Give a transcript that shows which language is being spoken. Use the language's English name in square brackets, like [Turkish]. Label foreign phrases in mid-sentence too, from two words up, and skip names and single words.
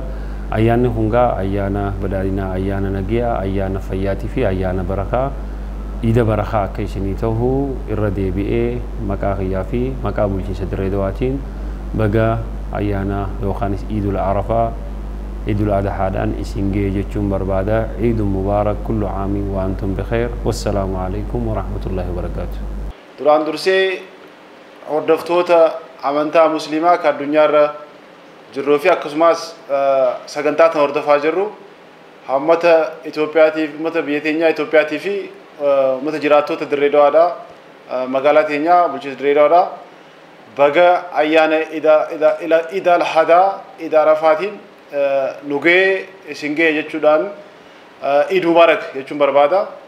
[Oromo] Ayyaanni hungaa ayyaana badhaadhinaa, ayyaana nagiyaa, ayyaana fayyaatii fi ayyaana barakaa Iida barakaa akka isinii ta'u irra deebi'ee maqaa kiyyaa fi maqaa bulchiinsa Dirree Dawaatiin baga ayyaana yookaanis Iidul Arafaa Idul Adhaadhaan isin gahee jechuun barbaada. [Arabic] عيد مبارك كل عام وأنتم بخير. والسلام عليكم ورحمة الله وبركاته. [Oromo] Duraan dursee hordoftoota amantaa musliimaa kan addunyaarra jirruu fi akkasumas sagantaa tan hordofaa jirru uummata Itoophiyaatiif uummata biyya teenyaa Itoophiyaatiif fi uummata jiraattota Dirree Dawaadhaa magaalaa teenyaa bulchiinsa Dirree Dawaadhaa baga ayyaana Iid al-Adhaa Iid Arafaatiin nugee isin gahee jechuudhaan [Arabic] عيد مبارك [Oromo] jechuun barbaada.